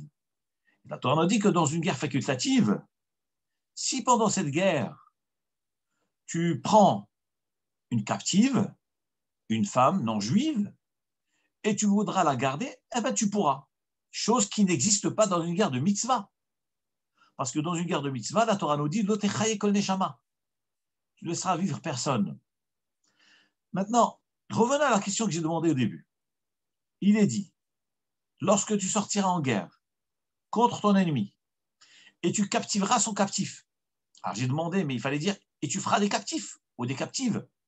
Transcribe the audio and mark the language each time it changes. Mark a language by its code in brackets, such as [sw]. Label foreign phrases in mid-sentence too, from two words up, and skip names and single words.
[fr] La Torah nous dit que dans une guerre facultative, si pendant cette guerre, tu prends une captive, une femme non juive, et tu voudras la garder, eh bien tu pourras. Chose qui n'existe pas dans une guerre de mitzvah. Parce que dans une guerre de mitzvah, la Torah nous dit [he] לא תחיה כל נשמה. [fr] Tu ne laisseras vivre personne. Maintenant, revenons à la question que j'ai demandée au début. Il est dit, lorsque tu sortiras en guerre contre ton ennemi, et tu captiveras son captif. Alors j'ai demandé, mais il fallait dire, et tu feras des captifs ou des captives.